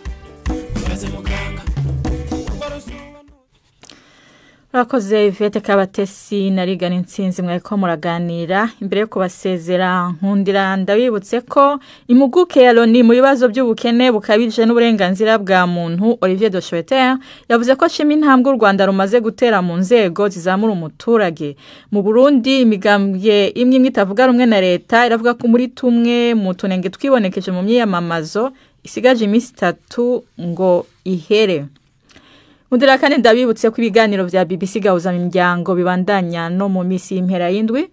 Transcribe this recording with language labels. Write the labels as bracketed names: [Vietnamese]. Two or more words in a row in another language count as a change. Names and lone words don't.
[Rundi] Urakoze Yvette Kabatesi na Rigana Intsinzi mwariko muraganira. Imbere yo kubasezera nkundira ndabibutse ko impuguke ya Loni mu bibazo by'ubukene bukabije n'uburenganzira bwa muntu Olivier de Schutter yavuze ko shima intambwe u Rwanda rumaze gutera mu nzego zizamura umuturage. Mu Burundi imigambwe imwe itavuga rumwe na leta iravuga ko muri tumwe mu tunenge twibonekeje mu myiyamamazo isigaje iminsi 3 ngo ihere. Mundira kandi ndabibutse ko ibiganiro vya BBC gahuza imiryango bibandanya no mu misi y'impera y'indwi.